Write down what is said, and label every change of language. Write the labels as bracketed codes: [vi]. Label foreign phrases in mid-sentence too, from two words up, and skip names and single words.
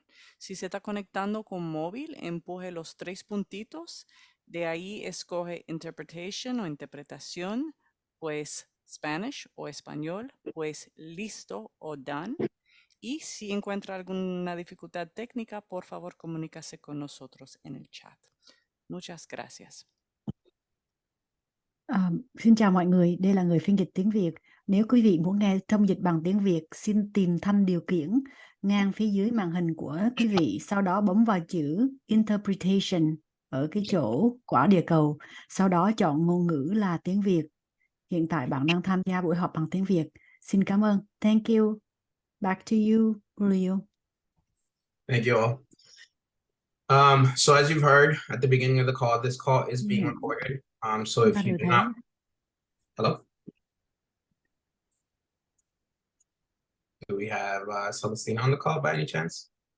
[es] Si se está conectando con móvil, empuje los 3 puntitos, de ahí escoge interpretation o interpretación, pues Spanish o español, pues listo o done. Y si encuentra alguna dificultad técnica, por favor comunícase con nosotros en el chat. Muchas gracias. [vi] Xin chào mọi người, đây là người phiên dịch tiếng Việt. Nếu quý vị muốn nghe thông dịch bằng tiếng Việt, xin tìm thanh điều khiển ngang phía dưới màn hình của quý vị, sau đó bấm vào chữ Interpretation ở cái chỗ quả địa cầu, sau đó chọn ngôn ngữ là tiếng Việt. Hiện tại bạn đang tham gia buổi họp bằng tiếng Việt. Xin cảm ơn. [en] Thank you. Back to you, Julio. Thank you all. So as you've heard at the beginning of the call, this call is being recorded. So if you do not, hello? Do we have Celestina on the call by any chance?